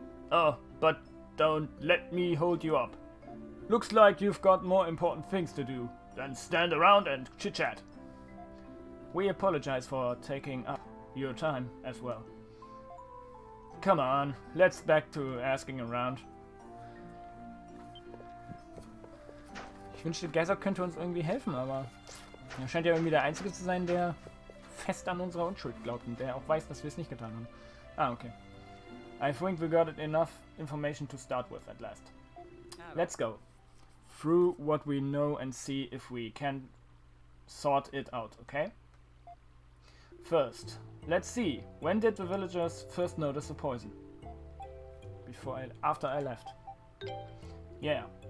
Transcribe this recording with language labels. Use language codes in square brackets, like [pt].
[en] Oh, but don't let me hold you up. Looks like you've got more important things to do than stand around and chit-chat. We apologize for taking up your time as well. Come on, let's back to asking around. [de] Ich wünschte, Gazok könnte uns irgendwie helfen, aber er scheint ja irgendwie der Einzige zu sein, der fest an unserer Unschuld glaubt und der auch weiß, dass wir es nicht getan haben. [en] Ah, okay. I think we got enough information to start with at last. Let's go through what we know and see if we can sort it out, okay? First, let's see. When did the villagers first notice the poison? After I left. Yeah.